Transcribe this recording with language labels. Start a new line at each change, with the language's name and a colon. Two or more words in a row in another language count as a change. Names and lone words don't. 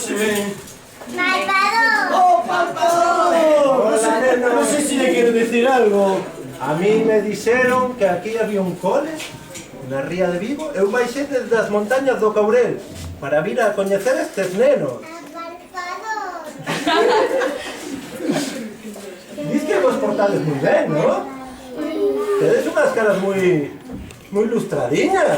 Spanish: ¡Palpador! ¡Oh, Palpador! No sé si le quiero decir algo.
Galician: A mí me dixeron que aquí había un cole na ría de Vigo. Eu baixei desde as montañas do Caurel para vir a coñecer estes nenos. ¡Palpador! Diz que vos portades moi ben, non? Tedes unhas caras moi ilustradiñas.